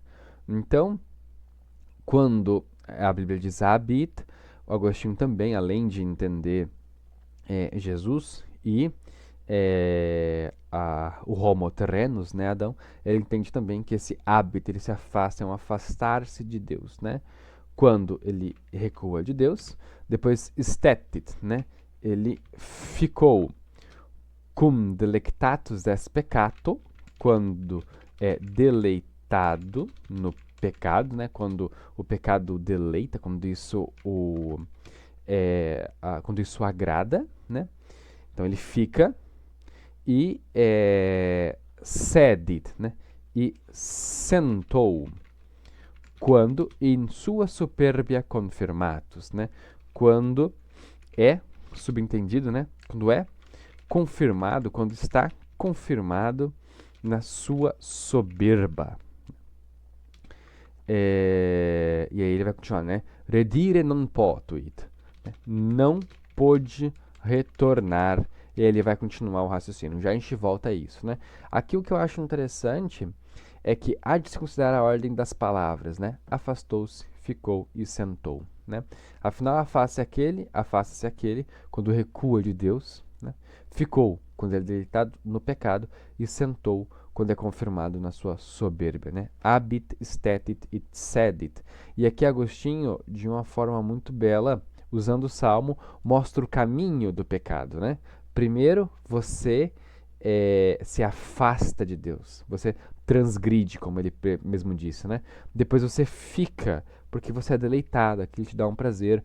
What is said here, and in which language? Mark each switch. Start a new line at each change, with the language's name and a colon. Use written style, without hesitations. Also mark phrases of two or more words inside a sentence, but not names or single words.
Portuguese: Então, quando a Bíblia diz habit, o Agostinho também, além de entender Jesus e o
Latin: homo terrenus,
Portuguese: né, Adão, ele entende também que esse hábito, ele se afasta, é um afastar-se de Deus, né? Quando ele recua de Deus, depois stetit, né? Ele ficou
Latin: cum delectatus des peccato,
Portuguese: quando é deleitado no pecado, né? Quando o pecado deleita, quando isso quando isso agrada, né? Então ele fica e sedit, né? E sentou, quando em sua
Latin: superbia confirmatus,
Portuguese: né? Quando é subentendido, né? Quando é confirmado, quando está confirmado na sua soberba. E aí ele vai continuar, né?
Latin: Redire non potuit.
Portuguese: Né? Não pôde retornar. E aí ele vai continuar o raciocínio. Já a gente volta a isso, né? Aqui o que eu acho interessante é que há de se considerar a ordem das palavras, né? Afastou-se, ficou e sentou, né? Afinal, afasta-se aquele, quando recua de Deus, né? Ficou, quando ele é deitado no pecado, e sentou, quando é confirmado na sua soberba, né?
Latin: Habit, stetit et sedit.
Portuguese: E aqui Agostinho, de uma forma muito bela, usando o Salmo, mostra o caminho do pecado, né? Primeiro, você se afasta de Deus. Você transgride, como ele mesmo disse, né? Depois você fica, porque você é deleitado, aquilo te dá um prazer.